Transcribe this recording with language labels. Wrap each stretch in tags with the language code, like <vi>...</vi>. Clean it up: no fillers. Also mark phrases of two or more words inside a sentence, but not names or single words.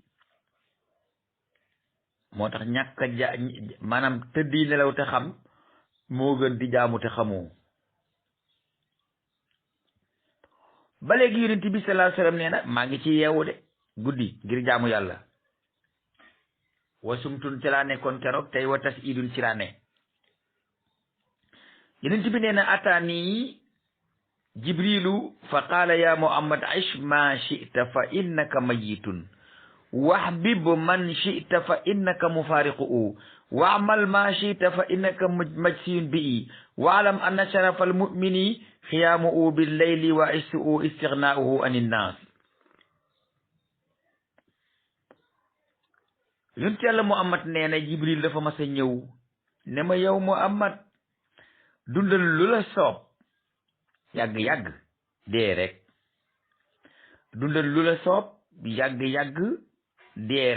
<wo>moo tax ñàkk a maanaam tëddi nelaw te xam moo gën di jaamu te xamoo ba léegi yonent bi</wo> <ar>صلى الله عليه وسلم</ar> <wo>nee na maa ngi ci yeewu de guddi ngir jaamu yàlla wasumtun ci laa nekkoon keroog tey wa tas idun ci laa ne yonent bi nee na</wo> <ar>أتاني جبريل فقال يا محمد عش ما شئت فإنك ميت وأحبب من شئت فإنك مفارقه واعمل ما شئت فإنك مجزي به واعلم أن شرف المؤمن قيامه بالليل وعزه استغناؤه عن الناس</ar> <wo>yonent yàlla muhammad nee na jibril dafa mas a ñëw ne ma yow muhammad dundal lu la soob yàgg-yàgg dee rek dundal lu la soob yàgg-yàgg dee</wo>